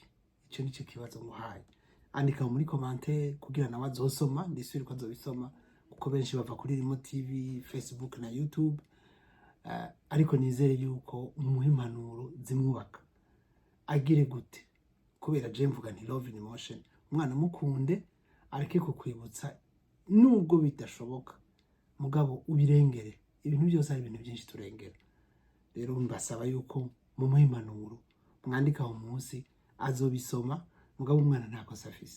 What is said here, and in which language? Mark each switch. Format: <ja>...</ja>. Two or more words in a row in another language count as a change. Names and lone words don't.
<rn>Ico nico kibazo muhaye. Andika muri commentaire kugira nawe azosoma, ndisubira ko azobisoma kuko benshi bava kuri Rimo TV, Facebook na YouTube. Ariko nizere yuko impanuro zimwubaka. Agire gute? Kubera je mvuga nti</rn> <en>love in emotion.</en> <rn>Umwana mukunde areke kukwibutsa nubwo bidashoboka. Mugabo ubirengere. Ibintu byose ari ibintu byinshi turengera. Rero mbasaba yuko mu impanuro mwandika aho munsi azobisoma. Mugabo umwana ntakosa afise.</rn>